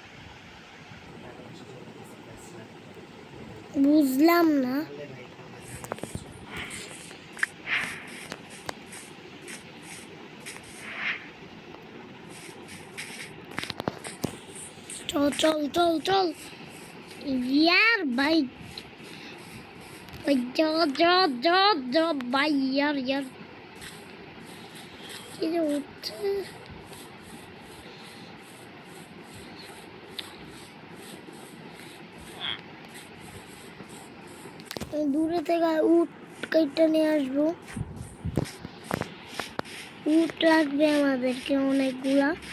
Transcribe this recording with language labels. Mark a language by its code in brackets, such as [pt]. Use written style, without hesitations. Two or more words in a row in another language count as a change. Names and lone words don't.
[bn] বুঝলাম না। [hi] চল यार भाई, जा भाई यार ये उठ [bn] দূরে থেকে উট কেটে নিয়ে আসবো। উট লাগবে আমাদেরকে অনেকগুলা।